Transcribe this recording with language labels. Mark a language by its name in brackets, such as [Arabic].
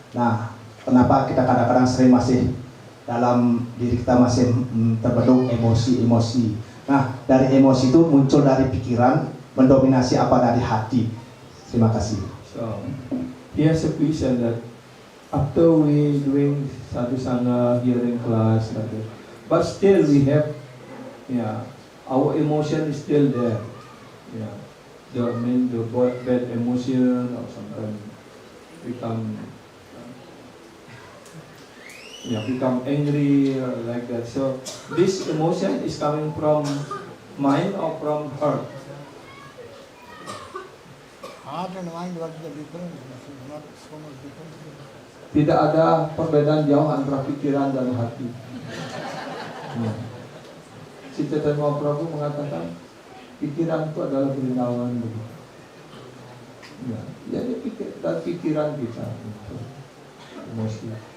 [Indonesian] Nah, kenapa kita kadang-kadang sering masih dalam diri kita masih terbentuk emosi-emosi. Nah, dari emosi itu muncul dari pikiran, mendominasi apa dari hati. Terima kasih. [English] So, here's a question that after we doing sadhu sangha here in class, but still we have, our emotion is still there. The bad emotion or sometimes become angry or like that. So this emotion is coming from mind or from heart? Heart and mind, what is the difference? This is not so much difference. [Indonesian] Tidak ada perbedaan jauh antara pikiran dan hati. Si Chaitanya Mahaprabhu mengatakan pikiran itu adalah Vrindavan. Jadi pikiran kita emosi.